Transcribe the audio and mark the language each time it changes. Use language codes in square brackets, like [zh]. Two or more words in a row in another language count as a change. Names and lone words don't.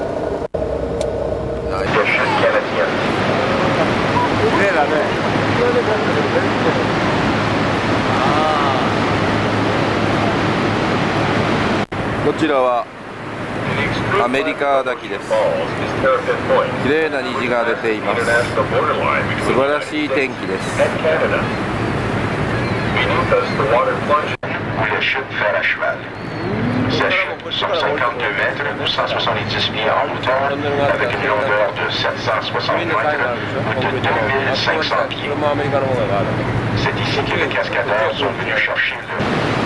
[ja] こちらはアメリカ滝です。綺麗な虹が出ています。素晴らしい天気です。 [fr] Sèche, 152 mètres, 170 pieds en hauteur, avec une longueur de 760 mètres ou de 2500 pieds. C'est ici que les cascadeurs sont venus chercher le